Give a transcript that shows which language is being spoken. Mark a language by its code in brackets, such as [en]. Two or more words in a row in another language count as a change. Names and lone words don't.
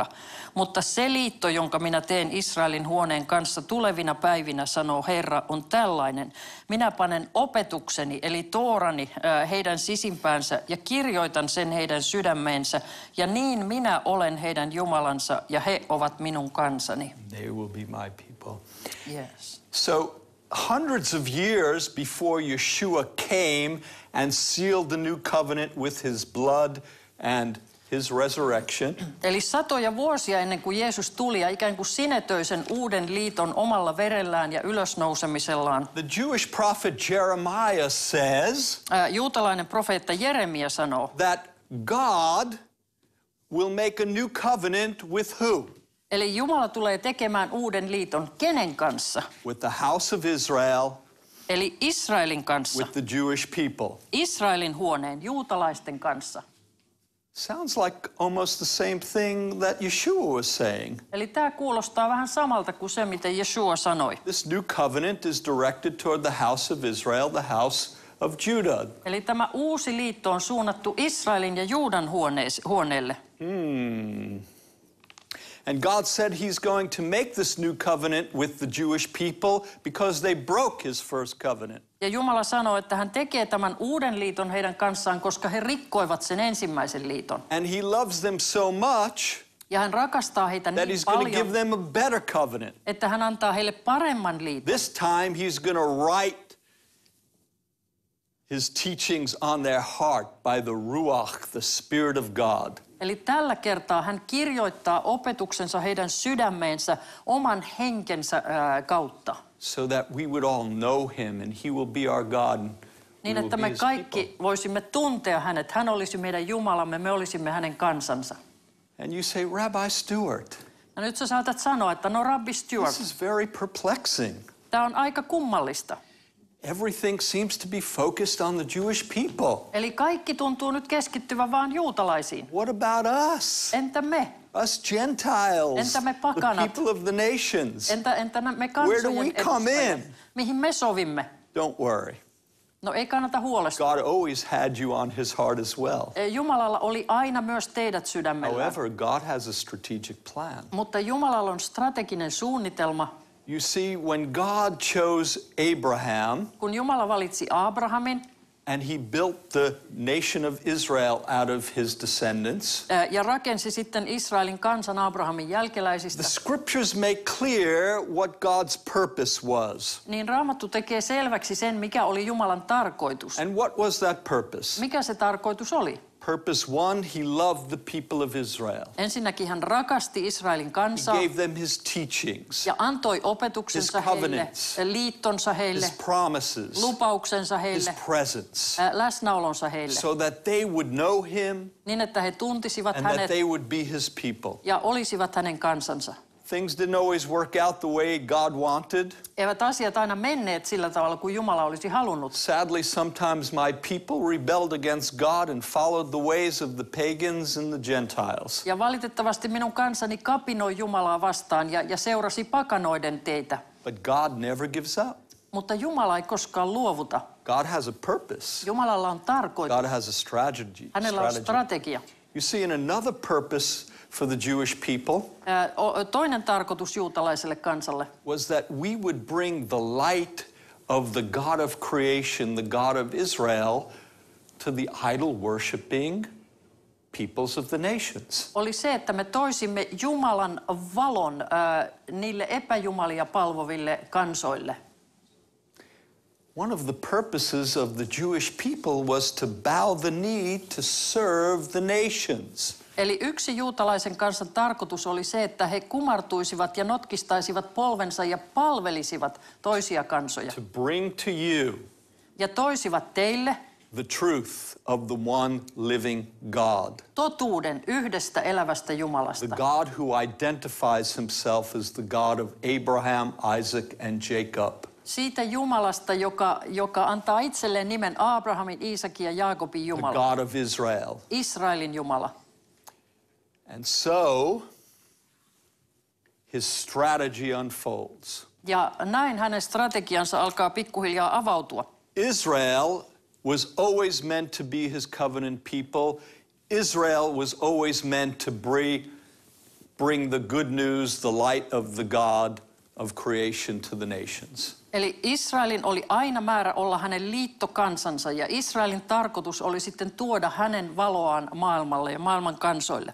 [fi] Mutta se liitto, jonka minä teen Israelin huoneen kanssa tulevina päivinä, sanoo Herra, on tällainen. Minä panen opetukseni, eli Toorani, heidän sisimpäänsä ja kirjoitan sen heidän sydämeensä. Ja niin minä olen heidän Jumalansa ja he ovat minun kansani. [en] They will be my people. Yes. So, hundreds of years before Yeshua came and sealed the new covenant with his blood and his resurrection, [fi] Eli satoja vuosia ennen kuin Jeesus tuli ja ikään kuin sinetöi sen uuden liiton omalla verellään ja ylösnousemisellaan. [en] the Jewish prophet Jeremiah says [fi] Juutalainen profeetta Jeremia sanoo, [en] that God will make a new covenant with who? [fi] eli Jumala tulee tekemään uuden liiton kenen kanssa? [en] With the house of Israel, [fi] Eli Israelin kanssa, [en] with the Jewish people. [fi] Israelin huoneen, juutalaisten kanssa. [en] Sounds like almost the same thing that Yeshua was saying. [fi] Eli tämä kuulostaa vähän samalta kuin se, mitä Jeshua sanoi. [en] This new covenant is directed toward the house of Israel, the house of Judah. [fi] Eli tämä uusi liitto on suunnattu Israelin ja Juudan huoneelle. [en] And God said he's going to make this new covenant with the Jewish people because they broke his first covenant. [fi] Ja Jumala sanoo, että hän tekee tämän uuden liiton heidän kanssaan, koska he rikkoivat sen ensimmäisen liiton. [en] And he loves them so much [fi] Ja hän rakastaa heitä [en] that [fi] niin [en] he's going to give [fi] paljon, [en] them a better covenant. [fi] että hän antaa heille paremman liiton. [en] This time he's going to write his teachings on their heart by the Ruach, the Spirit of God. [fi] Eli tällä kertaa hän kirjoittaa opetuksensa heidän sydämeensä oman henkensä kautta. [en] So that we would all know him and he will be our God. And we [fi] Niin, [en] will [fi] että [en] be [fi] me [en] his [fi] kaikki [en] people. [fi] voisimme tuntea hänet. Hän olisi meidän Jumalamme, me olisimme hänen kansansa. [en] And you say, Rabbi Stewart, [fi] Ja nyt sä saatat sanoa, että no Rabbi Stewart, [en] this is very perplexing. [fi] tämä on aika kummallista. [en] Everything seems to be focused on the Jewish people. [fi] Eli kaikki tuntuu nyt keskittyvän vaan juutalaisiin. [en] What about us? [fi] Entä me? [en] Us Gentiles, [fi] Entä me [en] the [fi] pakanat? [en] people of the nations. [fi] Entä me [en] Where do [fi] kansojen [en] we come [fi] edustajat? [en] in? [fi] Mihin me sovimme? [en] Don't worry. [fi] No ei kannata huolestua. [en] God always had you on his heart as well. [fi] Jumalalla oli aina myös teidät sydämellään. [en] However, God has a strategic plan. [fi] Mutta Jumalalla on strateginen suunnitelma. [en] You see, when God chose Abraham [fi] Kun Jumala valitsi Abrahamin [en] and he built the nation of Israel out of his descendants, [fi] ja rakensi sitten Israelin kansan Abrahamin jälkeläisistä, [en] the scriptures make clear what God's purpose was. [fi] niin Raamattu tekee selväksi sen, mikä oli Jumalan tarkoitus. [en] And what was that purpose? [fi] Mikä se tarkoitus oli? [en] Purpose one, he loved the people of Israel. [fi] Ensinnäkin hän rakasti Israelin [en] He [fi] kansaa [en] gave them his teachings, [fi] ja antoi opetuksensa [en] his [fi] heille, [en] covenants, [fi] liittonsa heille, [en] his promises, [fi] lupauksensa [en] his [fi] heille, [en] presence, [fi] läsnäolonsa heille, [en] so that they would know him [fi] niin että he tuntisivat [en] and that [fi] hänet [en] they would be his people. [fi] ja olisivat hänen kansansa. [en] Things didn't always work out the way God wanted. [fi] Eivät asiat aina menneet sillä tavalla kuin Jumala olisi halunnut. [en] Sadly, sometimes my people rebelled against God and followed the ways of the pagans and the Gentiles. [fi] Ja valitettavasti minun kansani kapinoi Jumalaa vastaan ja seurasi pakanoiden teitä. [en] But God never gives up. [fi] Mutta Jumala ei koskaan luovuta. [en] God has a purpose. [fi] Jumalalla on tarkoitus. [en] God has a strategy. [fi] Hänellä on strategia. [en] You see, in another purpose for the Jewish people [fi] Toinen tarkoitus juutalaiselle kansalle [en] was that we would bring the light of the God of creation, the God of Israel, to the idol worshiping peoples of the nations. [fi] oli se, että me toisimme Jumalan valon niille epäjumalia palvoville kansoille. [en] One of the purposes of the Jewish people was to bow the knee to serve the nations. [fi] Eli yksi juutalaisen kansan tarkoitus oli se, että he kumartuisivat ja notkistaisivat polvensa ja palvelisivat toisia kansoja. [en] To bring to you [fi] Ja toisivat teille [en] the truth of the one living God. [fi] totuuden yhdestä elävästä Jumalasta. [en] The God who identifies himself as the God of Abraham, Isaac, and Jacob. [fi] Siitä Jumalasta, joka antaa itselleen nimen Abrahamin, Iisakin ja Jaakobin [en] The [fi] Jumala. [en] God of Israel. [fi] Israelin Jumala. [en] And so, his strategy unfolds. [fi] Ja näin hänen strategiansa alkaa pikkuhiljaa avautua. [en] Israel was always meant to be his covenant people. Israel was always meant to bring the good news, the light of the God of creation to the nations. [fi] Eli Israelin oli aina määrä olla hänen liittokansansa ja Israelin tarkoitus oli sitten tuoda hänen valoaan maailmalle ja maailman kansoille.